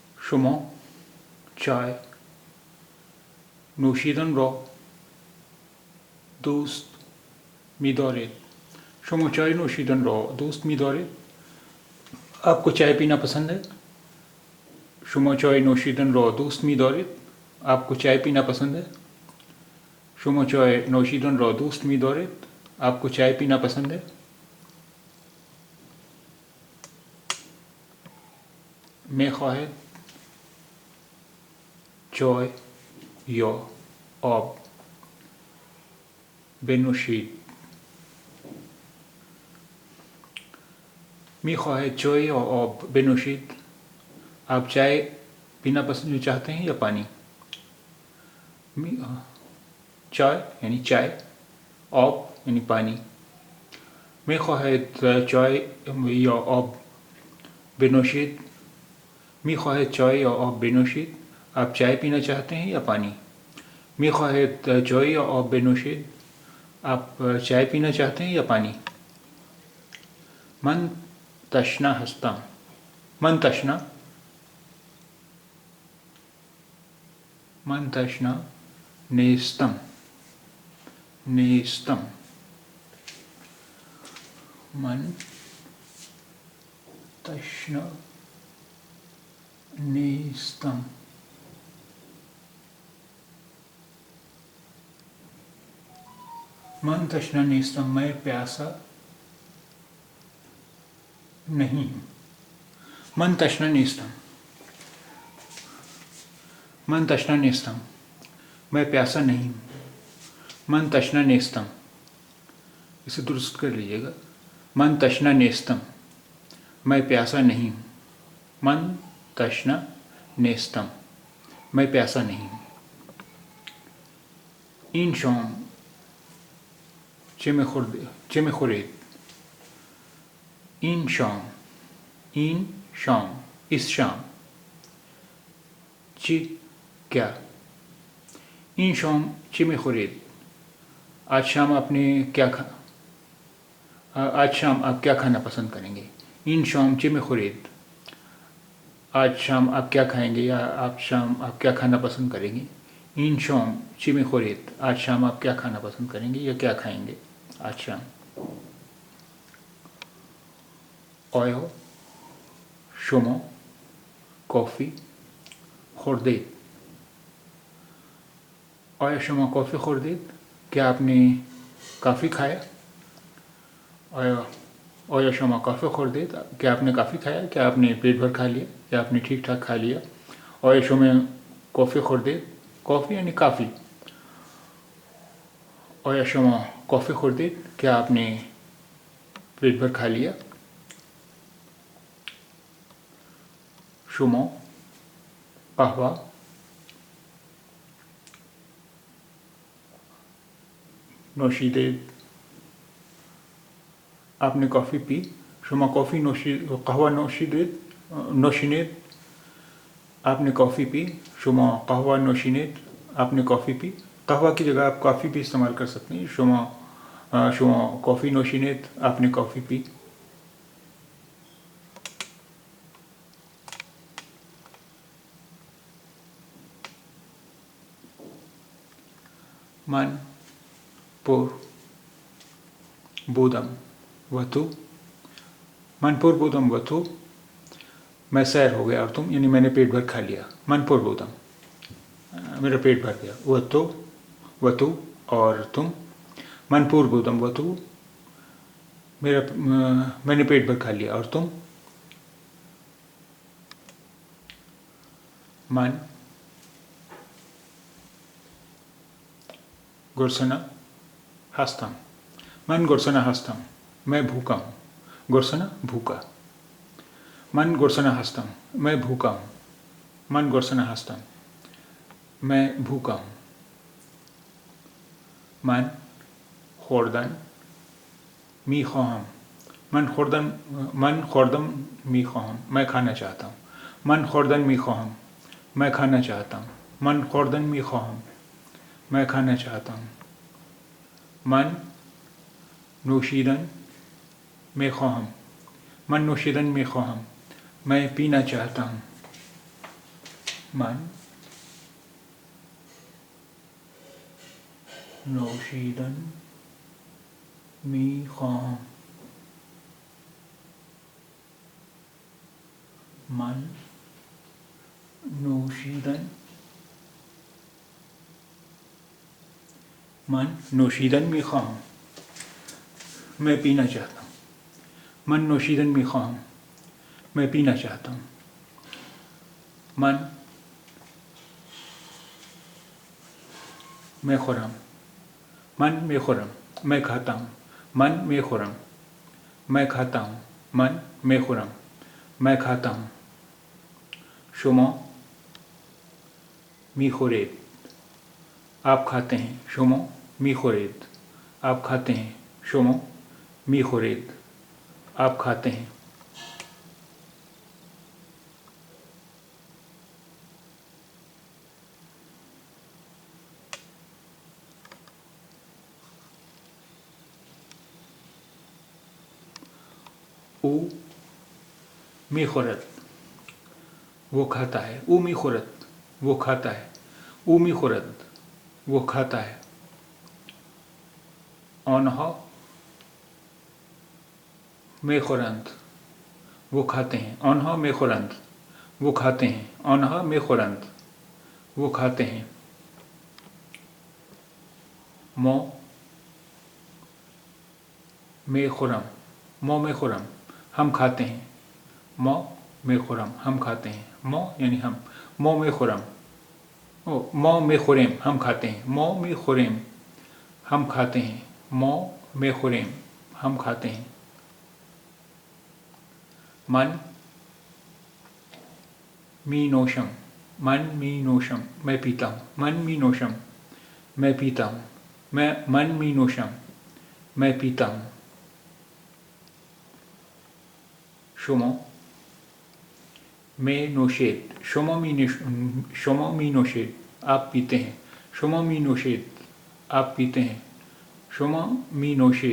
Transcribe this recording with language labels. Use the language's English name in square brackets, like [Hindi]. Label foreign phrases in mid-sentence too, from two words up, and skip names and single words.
[Persian] شما چای نوشیدن را دوست می‌دارید؟ شما چای نوشیدن را دوست می‌دارید؟ [Urdu] آپ کو چائے پینا پسند ہے؟ [Persian] شما چای نوشیدن را دوست می‌دارید؟ [Urdu] آپ کو چائے پینا پسند ہے؟ [Persian] شما چای نوشیدن را دوست می‌دارید؟ [Urdu] آپ کو چائے پینا پسند ہے؟ [Persian] می‌خواهید چای یا آب بنوشید؟ می‌خواهید چای یا آب بنوشید؟ [Urdu] آپ چائے پینا پسند چاہتے ہیں یا پانی؟ چائے یعنی چائے، آب یعنی پانی. [Persian] می‌خواهید چای یا آب بنوشید؟ می‌خواهید چای یا آب بنوشید؟ [Urdu] آپ چائے پینا چاہتے ہیں یا پانی؟ [Persian] می‌خواهید چای یا آب بنوشید؟ [Urdu] آپ چائے پینا چاہتے ہیں یا پانی؟ [Persian] من تشنه هستم. من تشنه نیستم. من تشنه نیستم. من تشنه نیستم. [Urdu] میں پیاسا نہیں. [Persian] من تشنه نیستم. من تشنه نیستم. [Urdu] میں پیاسا نہیں. [Persian] من تشنه نیستم. [Urdu] اسے درست کر لیجیے گا. [Persian] من تشنه نیستم. [Urdu] میں پیاسا نہیں. [Persian] من تشنه نیستم. [Urdu] میں پیاسا نہیں. [Persian] این شام چه می‌خورید؟ این شام [Urdu] اس شام. [Persian] چی کیا؟ این شام چی می‌خورید؟ [Urdu] آج شام آپ کیا کھانا پسند کریں گے؟ [Persian] این شام چی می‌خورید؟ [Urdu] آج شام آپ کیا کھائیں گے یا آپ شام آپ کیا کھانا پسند کریں گے؟ [Persian] این شام چی می‌خورید؟ [Urdu] آج شام آپ کیا کھانا پسند کریں گے یا کیا کھائیں گے آج شام؟ [Persian] آیا شما کافی خوردید؟ آیا شما کافی خوردید؟ [Urdu] کیا آپ نے کافی کھایا؟ [Persian] آیا شما کافی خوردید؟ [Urdu] کیا آپ نے کافی کھایا؟ کیا آپ نے پیٹ بھر کھا لیا یا آپ نے ٹھیک ٹھاک کھا لیا؟ [Persian] آیا شما کافی خوردید؟ کافی یعنی کافی. آیا شما کافی خوردید؟ [Urdu] کیا آپ نے پیٹ بھر کھا لیا؟ [Persian] شما قهوه نوشیدید؟ [Urdu] آپ نے کافی پی؟ [Persian] شما قهوه نوشیدید؟ [Urdu] آپ نے کافی پی؟ [Persian] شما قهوه نوشیدید؟ [Urdu] آپ نے کافی پی؟ قهوه کی جگہ آپ کافی بھی استعمال کر سکتے ہیں. [Persian] شما کافی نوشیدید؟ [Urdu] آپ نے کافی پی؟ [Persian] من پر بودم و تو؟ من پر بودم و تو؟ [Urdu] میں سیر ہو گیا اور تم؟ یعنی میں نے پیٹ بھر کھا لیا. [Persian] من پر بودم [Urdu] میرا پیٹ بھر گیا. [Persian] و تو [Urdu] اور تم؟ [Persian] من پر بودم و تو؟ [Urdu] میں نے پیٹ بھر کھا لیا اور تم؟ [Persian] من گرسنه هستم. من گرسنه هستم. [Urdu] میں بھوکا ہوں. گرسنه بھوکا. [Persian] من گرسنه هستم. [Urdu] میں بھوکا ہوں. [Persian] من گرسنه هستم. [Urdu] میں بھوکا ہوں. [Persian] من خوردن می‌خواهم. من خوردن می‌خواهم. [Urdu] میں کھانا چاہتا ہوں. [Persian] من خوردن می‌خواهم. [Urdu] میں کھانا چاہتا ہوں. [Persian] من خوردن می‌خواهم. [Urdu] میں کھانا چاہتا ہوں. [Persian] من نوشیدن می‌خواهم. من نوشیدن می‌خواهم. [Urdu] میں پینا چاہتا ہوں. [Persian] من نوشیدن میخواهم. من نوشیدن میخواهم. [Urdu] میں پینا چاہتا ہوں. [Persian] من نوشیدن میخواهم. [Urdu] میں پینا چاہتا ہوں. [Persian] من میخورم. من میخورم. [Urdu] میں کھاتا ہوں. [Persian] من میخورم. [Urdu] میں کھاتا ہوں. [Persian] من میخورم. [Urdu] میں کھاتا ہوں. [Persian] شما میخورید. [Urdu] آپ کھاتے ہیں. [Persian] شما میخورید. [Urdu] آپ کھاتے ہیں. [Persian] شما میخورید. [Urdu] آپ کھاتے ہیں. [Persian] او میخورد. [Urdu] وہ کھاتا ہے. [Persian] او میخورد. [Urdu] وہ کھاتا ہے. [Persian] او میخورد. [Urdu] وہ کھاتا ہے. [Persian] آنها میخورند. [Urdu] وہ کھاتے ہیں. [Persian] آنها میخورند. [Urdu] وہ کھاتے ہیں. [Persian] آنها میخورند. [Urdu] وہ کھاتے ہیں. [Persian] ما میخورم. ما میخورم. [Urdu] ہم کھاتے ہیں. [Persian] ما میخورم. [Urdu] ہم کھاتے ہیں. ما یعنی ہم. [Persian] ما میخورم. ما میخوریم. [Urdu] ہم کھاتے ہیں. [Persian] ما میخوریم. [Urdu] ہم کھاتے ہیں. [Persian] ما میخوریم. [Urdu] ہم کھاتے ہیں. [Persian] من می نوشم. من می نوشم. [Urdu] میں پیتا ہوں. [Persian] من می نوشم. [Urdu] میں پیتا ہوں. [Persian] من می نوشم. [Urdu] میں پیتا ہوں. [Persian] شما می نوشید. شما می نوشید. [Urdu] آپ پیتے ہیں. [Persian] شما می نوشید. [Urdu] آپ پیتے ہیں. [Persian] شما می نوشید.